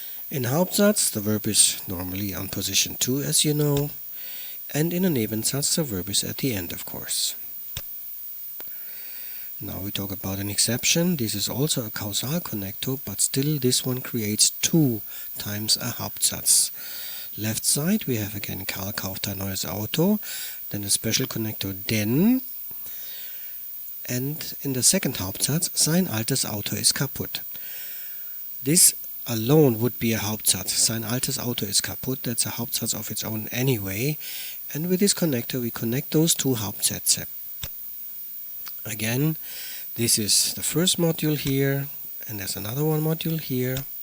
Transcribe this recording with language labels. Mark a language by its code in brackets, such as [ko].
[en] In Hauptsatz the verb is normally on position 2, as you know, and in a Nebensatz the verb is at the end, of course. Now we talk about an exception. This is also a Kausal connector, but still this one creates 2 times a Hauptsatz. Left side we have again [de] Karl kauft ein neues Auto, [en] then a special connector denn, and in the second Hauptsatz [de] sein altes Auto ist kaputt. [en] This alone would be a Hauptsatz. [de] Sein altes Auto ist kaputt, [en] that's a Hauptsatz of its own anyway, and with this connector we connect those two Hauptsätze. Again, this is the first module here, and there's another one module here.